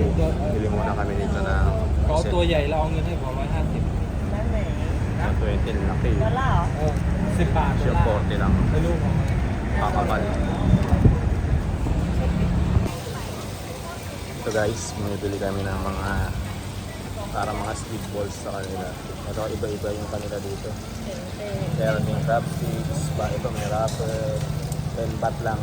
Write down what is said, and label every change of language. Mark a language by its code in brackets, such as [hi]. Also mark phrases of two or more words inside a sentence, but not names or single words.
[tl] Bili muna kami dito ng [th] ขอตัวใหญ่แล้วเอาเงินให้ผม150 [tl] 20 laki. [th] 10 บาท [tl] Siya 40 lang. [th] ให้ลูกผม [tl] Kakapal. Ito guys, bumibili kami ng mga para mga [en] speed balls [tl] sa kanila. Ito iba-iba yung kanila dito. Meron yung [en] crab sticks, [tl] ito may wrapper, 10 baht lang.